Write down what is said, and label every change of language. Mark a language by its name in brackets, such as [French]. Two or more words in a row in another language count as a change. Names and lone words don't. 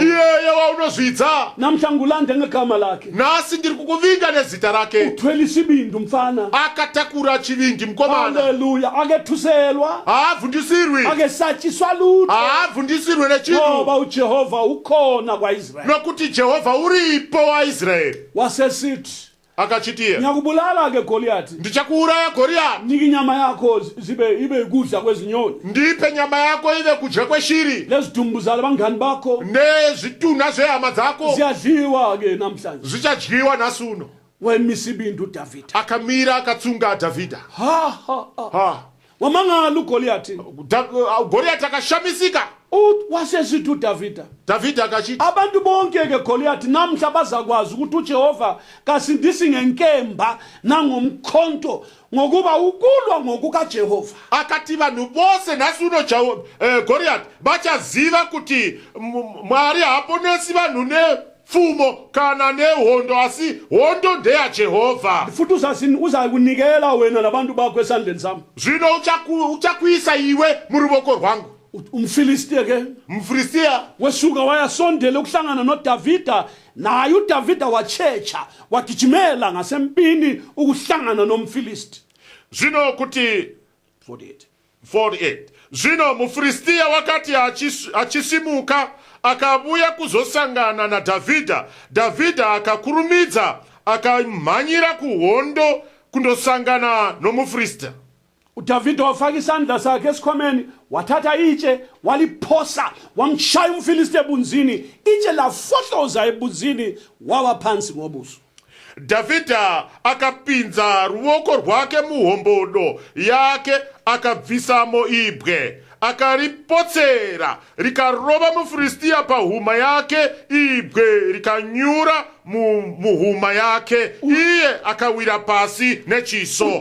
[Shona] Yeye waunozvidza. [North Ndebele] Namhla ngulande ngegama lakhe. [Shona] Nasi ndiri kukuvinga nezita rake. [North Ndebele] Uthwele isibindi mfana. [Shona] Akatakura chivindi mkomana. [North Ndebele] Haleluya. Akethuselwa. [Shona] Havundisirwi. [North Ndebele] Akesatshiswa lutho. [Shona] Havundisirwi nechinhu. [North Ndebele] Ngoba uJehova ukhona kwaIsrayeli. [Shona] Nokuti Jehova uripo waIsraeli. [North Ndebele] Wasesithi [Shona] akachitiya, [North Ndebele] ngiyakubulala ke Goliath, [Shona] ndichakuuraya Goliath, [North Ndebele] niki inyama yakho ibe ikudla kwezinyoni, [Shona] ndipe nyama yako ive kudya kweshiri, [North Ndebele] lezidumbu zala bangani bakho [Shona] nezituna zehama dzako [North Ndebele] ziyadliwa ke namhlanje, [Shona] zichadyiwa nasuno. [North Ndebele] wemisibindi uDavida [Shona] akamira akatsunga Davida. [North Ndebele] wamangala uGoliath. [Shona] Goliath akashamisika. [North Ndebele] Wasesithi uDavida, [Shona] Davida akachita, [North Ndebele] abantu bonke ke Goliath namhla bazakwazi ukuthi uJehova kasindisi ngenkemba nangomkhonto ngokuba ukulwa ngokukaJehova. [Shona] akati vanhu vose nasuno Goliath vachaziva kuti Mwari haaponesi vanhu nepfumo kana nehondo, asi hondo ndeyaJehovha. [North Ndebele] Futhi uzakunikela wena labantu bakho esandleni sami. [Shona] Zvino uchakuisa iwe mu ruoko rwangu. [North Ndebele] Umfilistia ke [Shona] Mfilistia [North Ndebele] wesuka wayasondela ukuhlangana noDavida, naye uDavida wachecha wagijimela ngasempini ukuhlangana nomfilisti. [Shona] Zvino kuti 48 zvino muFilistia wakati achisimuka akabuya kuzosangana na Davida akakurumidza akamhanyira kuhondo kundosangana nomuFilistia. [North Ndebele] uDavida wafaka isandla sakhe esikhwameni, wathatha itshe waliphosa, wamshaya umfilisti ebunzini, itshe lafohloza ebunzini wawa phansi ngobuso. [Shona] Davida akapinza ruoko rwake muhombodo yake akabvisamo ibwe, akaripotsera rikarova muFilistia pahuma yake, ibwe rikanyura muhuma yake, iye akawira pasi nechiso.